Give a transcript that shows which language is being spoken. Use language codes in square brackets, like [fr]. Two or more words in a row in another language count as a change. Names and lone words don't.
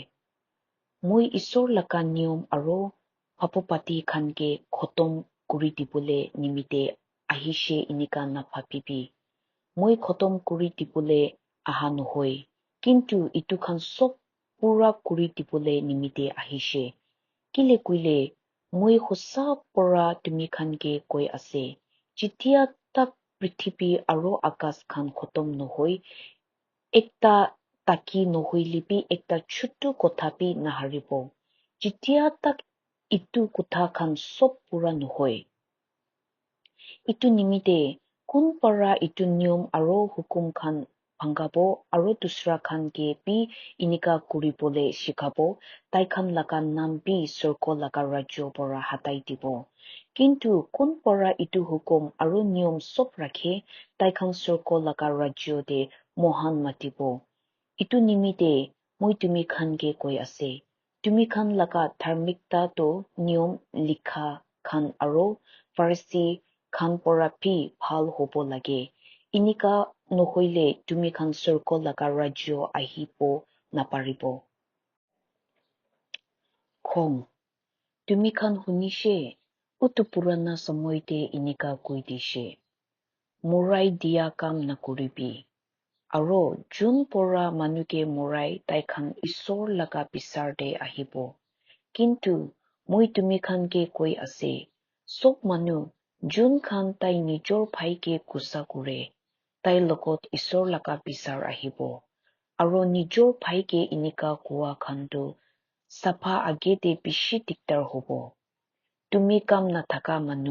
[nag] Moi isor laka niyom aro hapopati khanke khotom kuri dipole nimite ahishe inika napapibi. Moi khotom kuri dipole aha nohoi. Kintu itu khan sob pura kuri dipole nimite ahishe. Kile kuile moi hosa pora tumi khanke koi ase. Jitia tak prithibi aro akas khan khotom nohoi. Ekta taki nohoilipi ekta chutu kothapi naharibo. Jitia tak itu kotha khan sob pura nohoi. Itu nimite kun para itu niyom aro hukum khan bhangabo aro dusra khan ke pi inika kuribole shikabo tai khan laka nam pi sorko laka rajyo pora hatai dibo. Kintu kun para itu hukum aro niyom sob rakhe tai khan sorko laka rajyo de mohan matibo. Itu nimite moi tumi khan ke koi ase. Tumi khan laka dharmikta to niyom likha khan aro farsi khan pora pi bhal hobo lage. Inika nohoile tumi khan sorko laka rajyo ahipo naparibo. Khong. Tumi khan hunishe utu purana samoyte inika koi dishe. Morai dia kam nakuribi. Aro jun pora manuke morai tai khan isor laka pisar de ahibo. Kintu moi tumi khan ke koi ase. Sok manu jun khan tai nijor bhai ke kusa kure. Tai lokot isor laka pisar ahibo. Aro nijor bhai ke inika kuwa khan tu sapha age de bishi diktar hobo. Tumi kam na thaka manu.